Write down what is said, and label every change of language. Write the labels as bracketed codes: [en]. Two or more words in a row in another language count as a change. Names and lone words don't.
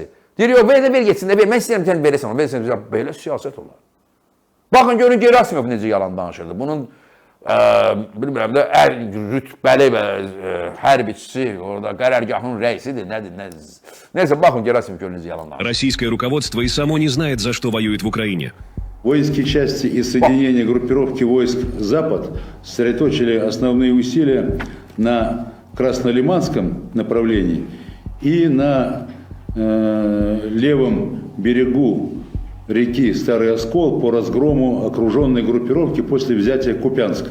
[az] Deyir, yox, ver geçsin də, mən istəyirəm, sən verəsən, belə siyasət olar. Baxın, görün, Gerasimov necə yalan danışırdı. Bunun, bilmirəm də, rütbəli hərbiçisi, orada qərərgahın rəisidir, nədir. Neyse, baxın, Gerasimov görün necə yalan danışır. [ru] Российское руководство и само не знает, за что воюет в Украине. Воинские части и соединения группировки войск «Запад» сосредоточили основные усилия на Краснолиманском направлении и на левом берегу реки Старый Оскол по разгрому окруженной группировки после взятия Купянска.